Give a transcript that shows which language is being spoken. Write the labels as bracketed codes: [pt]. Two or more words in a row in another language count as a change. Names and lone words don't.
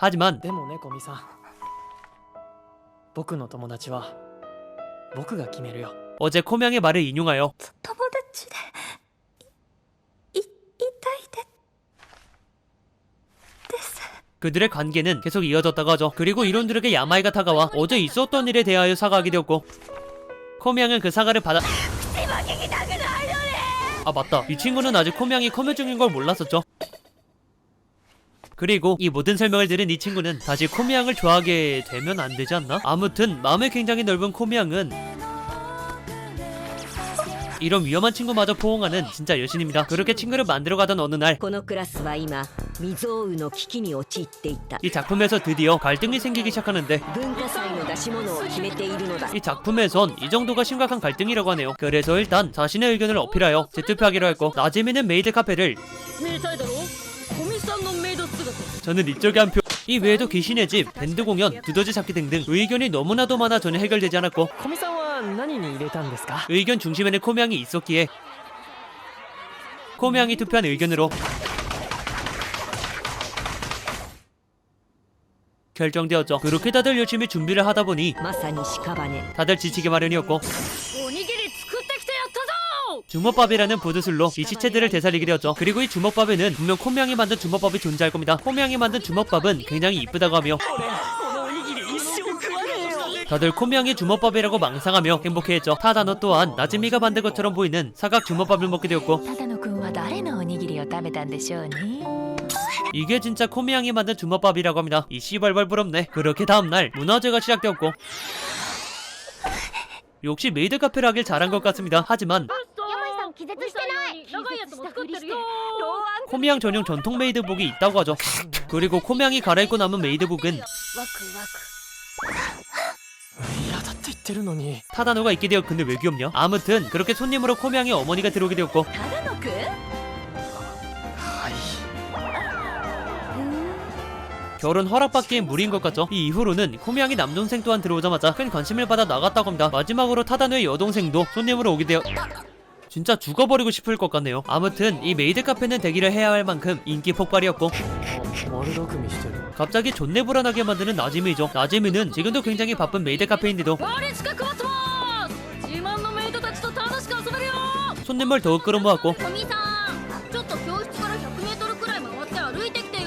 [ko] 하지만 [ja] でもね古見さん僕の友達は僕が決めるよ [ko] 어제 코미양의 말을 인용하여 [ja] 友達でいたいです [ko] 그들의 관계는 계속 이어졌다고 하죠. 그리고 이론들에게 야마이가 다가와 어제 있었던 일에 대하여 사과하게 되었고 코미양은 그 사과를 받아... 아 맞다, 이 친구는 아직 코미양이 컴퓨 중인 걸 몰랐었죠. 그리고 이 모든 설명을 들은 이 친구는 다시 코미양을 좋아하게 되면 안 되지 않나? 아무튼 마음이 굉장히 넓은 코미양은 이런 위험한 친구마저 포옹하는 진짜 여신입니다. 그렇게 친구를 만들어가던 어느 날 [ja] このクラスは今未曾有の危機に陥っていた [ko] 이 작품에서 드디어 갈등이 생기기 시작하는데 [ja] 文化祭の出し物を決めているのだ [ko] 이 작품에선 이 정도가 심각한 갈등이라고 하네요. 그래서 일단 자신의 의견을 어필하여 재투표하기로 했고 나즈미는 메이드 카페를 [ja] 見たいだろ古見さんのメイド姿 [ko] 저는 이쪽에 한 표. 이 외에도 귀신의 집, 밴드 공연, 두더지 잡기 등등 의견이 너무나도 많아 전혀 해결되지 않았고 [ja] 古見さんは何に入れたんですか [ko] 의견 중심에는 코미양이 있었기에 코미양이 투표한 의견으로 결정되었죠. 그렇게 다들 열심히 준비를 하다 보니 [ja] まさに屍 [ko] 다들 지치기 마련이었고 [ja] おにぎり作ってきてやったぞ [ko] 주먹밥이라는 보드술로 이 시체들을 되살리게 되었죠. 그리고 이 주먹밥에는 분명 코미양이 만든 주먹밥이 존재할 겁니다. 코미양이 만든 주먹밥은 굉장히 이쁘다고 하며 [ja] このおにぎり一生食わねえよ [ko] 다들 코미양이 주먹밥이라고 망상하며 행복해했죠. 타다노 또한 나즈미가 만든 것처럼 보이는 사각 주먹밥을 먹게 되었고 [ja] 只野くんは誰のおにぎりを食べたんでしょうね [ko] 이게 진짜 코미양이 만든 주먹밥이라고 합니다. 이 씨발발 부럽네. 그렇게 다음날 문화제가 시작되었고 역시 메이드 카페를 하길 잘한 것 같습니다. 하지만 [ja] 山井さん気絶してない長いやつも作ってるよ [ko] 코미양 전용 전통 메이드복이 있다고 하죠. 그리고 코미양이 갈아입고 남은 메이드복은 [ja] 嫌だって言ってるのに [ko] 타다노가 입게 되어 근데 왜 귀엽냐? 아무튼 그렇게 손님으로 코미양의 어머니가 들어오게 되었고 [ja] ただのくん [ko] 결혼 허락받기엔 무리인 것 같죠? 이 이후로는 코미양이 남동생 또한 들어오자마자 큰 관심을 받아 나갔다고 합니다. 마지막으로 타다노의 여동생도 손님으로 오게 되어 진짜 죽어버리고 싶을 것 같네요. 아무튼 이 메이드 카페는 대기를 해야 할 만큼 인기 폭발이었고 [ja] 悪巧みしてる [ko] 갑자기 존내 불안하게 만드는 나지미죠. 나지미는 지금도 굉장히 바쁜 메이드 카페인데도 [ja] 我近く待ってます自慢のメイドたちと楽しく遊べるよ [ko] 손님을 더욱 끌어모았고 [ja] 古見さんちょっと教室から 100m くらい回って歩いてきてよ